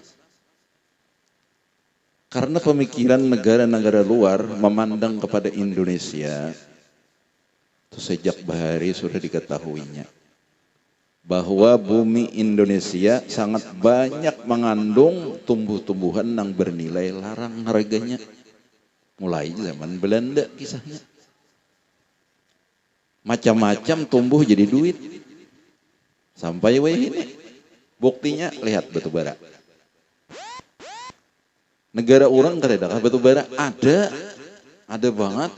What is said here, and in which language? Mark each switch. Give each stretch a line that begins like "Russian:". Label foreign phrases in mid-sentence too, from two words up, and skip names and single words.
Indonesian: Karena pemikiran negara-negara luar memandang kepada Indonesia, itu sejak bahari sudah diketahuinya, bahwa bumi Indonesia sangat banyak mengandung tumbuh-tumbuhan yang bernilai larang harganya. Mulai zaman Belanda kisahnya. Macam-macam tumbuh jadi duit. Sampai ini. Buktinya lihat batu bara. Negara orang kadang batu bara ada banget.